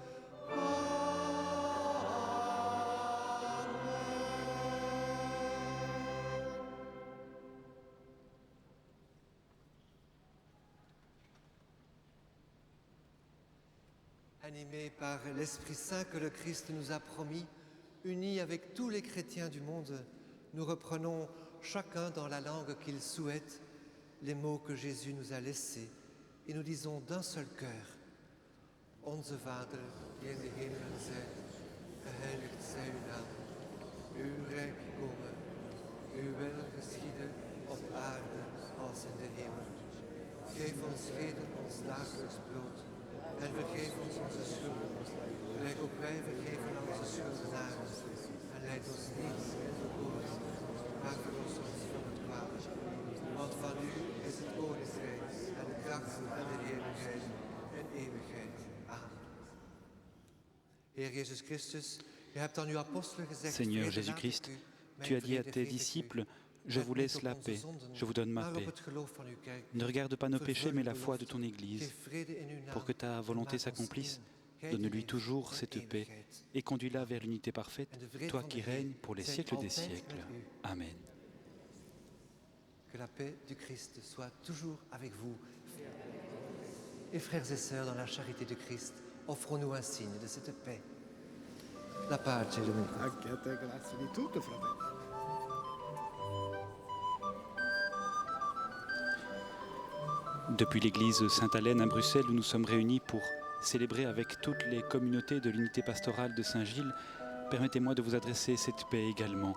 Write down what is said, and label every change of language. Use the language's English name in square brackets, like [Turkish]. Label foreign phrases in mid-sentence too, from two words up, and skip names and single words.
[French] Animés par l'Esprit Saint que le Christ nous a promis, unis avec tous les chrétiens du monde, nous reprenons chacun dans la langue qu'il souhaite les mots que Jésus nous a laissés et nous disons d'un seul cœur « [Dutch] Onze Vader, die in de hemelen zijt, geheiligd zij uw naam, uw rijk komen, Uw wil geschieden op aarde als in de hemel. Geef ons heden ons dagelijks brood en vergeef ons onze schulden, gelijk ook wij vergeven aan onze schuldenaren. En leid ons niet in verzoeking, maar verlos ons van het kwade. Want van u is het koninkrijk en de kracht en de heerlijkheid in eeuwigheid. Amen. Heer Jezus Christus, u hebt aan uw apostelen gezegd, [French] Seigneur Jésus-Christ, tu as dit à tes disciples, je vous laisse la paix, je vous donne ma paix. Ne regarde pas nos péchés, mais la foi de ton Église. Pour que ta volonté s'accomplisse, donne-lui toujours cette paix et conduis-la vers l'unité parfaite, toi qui règnes pour les siècles des siècles. Amen. Que la paix du Christ soit toujours avec vous. Et frères et sœurs, dans la charité du Christ, offrons-nous un signe de cette paix. [Italian] La pace Dominico. Anche a te grazie di tutto, fratello. [French] Depuis l'église Sainte-Hélène à Bruxelles, où nous sommes réunis pour célébrer avec toutes les communautés de l'unité pastorale de Saint-Gilles, permettez-moi de vous adresser cette paix également.